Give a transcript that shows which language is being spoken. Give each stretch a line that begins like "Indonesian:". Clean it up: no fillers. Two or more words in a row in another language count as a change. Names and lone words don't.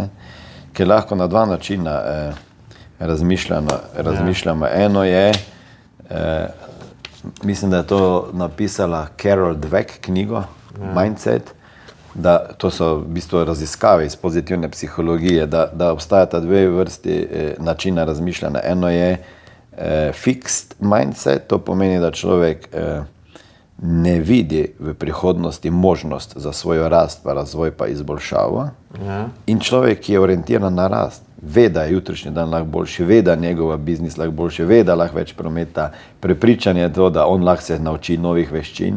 Slovenian: Ker lahko na dva načina razmišljamo. Eno je, mislim, da je to napisala Carol Dweck knjigo, Mindset, da to so v bistvu raziskave iz pozitivne psihologije, da obstajata dve vrsti načina razmišljanja. Eno je
English: fixed mindset,
Slovenian: to pomeni, da človek ne vidi v prihodnosti možnost za svojo rast, pa razvoj, pa izboljšavo. In človek, ki je orientiran na rast, ve, da je jutrišnji dan lahko boljši, ve, da njegova biznis lahko boljši, ve, da lahko več prometa, prepričan je to, da on lahko se nauči novih veščin.